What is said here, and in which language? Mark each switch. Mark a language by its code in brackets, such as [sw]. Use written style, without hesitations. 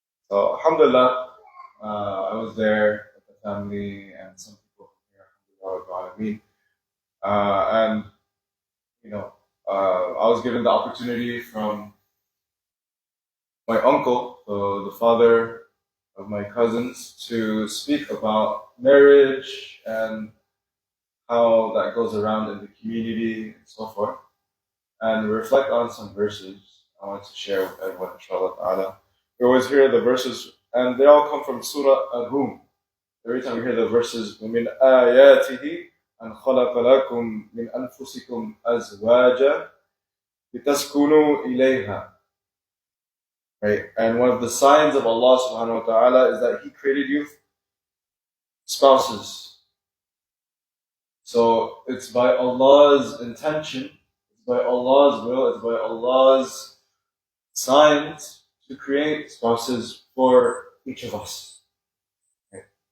[en] So alhamdulillah, I was there with the family and some people from here, and I was given the opportunity from my uncle, the father of my cousins, to speak about marriage and how that goes around in the community and so forth, and reflect on some verses I want to share with everyone, inshallah ta'ala. We always hear the verses, and they all come from Surah Ar-Rum. Every time we hear the verses, [ar] وَمِنْ آيَاتِهِ أَنْ خَلَقَ لَكُم مِّنْ أَنفُسِكُمْ أَزْوَاجًا لِتَسْكُنُوا إِلَيْهَا [en] right? And one of the signs of Allah subhanahu wa ta'ala is that He created you spouses. So it's by Allah's intention, it's by Allah's will, it's by Allah's signs to create spouses for each of us. Okay.